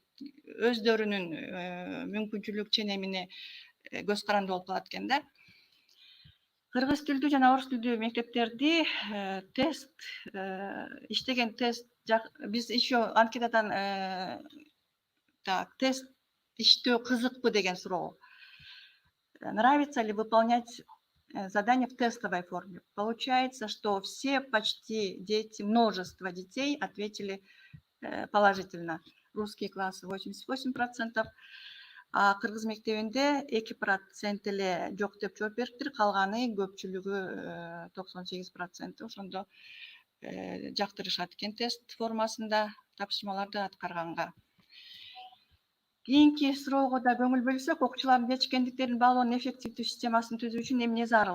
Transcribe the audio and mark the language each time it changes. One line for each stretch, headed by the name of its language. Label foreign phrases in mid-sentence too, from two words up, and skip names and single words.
Kyrgyz: Өздөрүнүн мүмкүнчүлүк ченемине көз каранды болуп калат экен да. Кыргыз тилдүү жана орус тилдүү мектептерди тест иштеген тест биз еще анкетадан тест иштөө кызыкпы деген суроо.
Russian: Нравится ли выполнять задания в тестовой форме? Получается, что все почти дети, множество детей ответили положительно. Русские классы
Kyrgyz: 88%, а кыргыз мектебинде 2% эле жок деп жооп бериптир, калганы көпчүлүгү 98%. Ошондо жактырышат экен тест формасында тапшырмаларды аткарганга. Кийинки суроого да көңүл бөлсөк, окуучулардын жетишкендиктерин баалоонун эффективдүү системасын түзүү үчүн эмне зарыл?